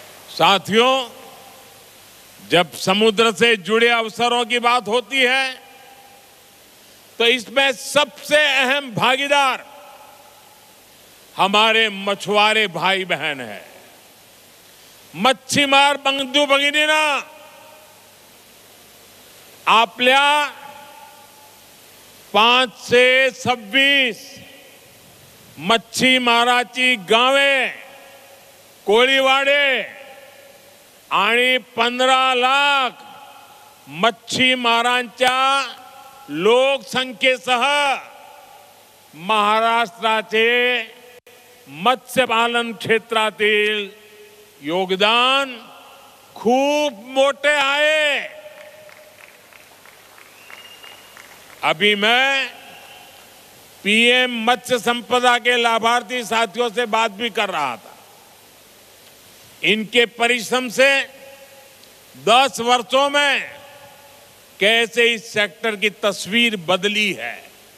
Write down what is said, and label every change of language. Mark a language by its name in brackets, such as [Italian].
[Hindi] साथियों, जब समुद्र से जुड़े अवसरों की बात होती है तो इसमें सबसे अहम भागीदार हमारे मछुआरे भाई बहन हैं। [Marathi] मच्छीमार बंधू भगिनींना, आपल्या 5 से 26 मच्छीमाराची गावे, कोळीवाडे आणि 15 लाख मच्छीमारांच्या लोकसंख्येसह महाराष्ट्राचे मत्स्यपालन क्षेत्रातील योगदान खूप मोठे आहे। [Hindi] अभी मैं पीएम मत्स्य संपदा के लाभार्थी साथियों से बात भी कर रहा था। इनके परिश्रम से 10 वर्षों में कैसे इस सेक्टर की तस्वीर बदली है।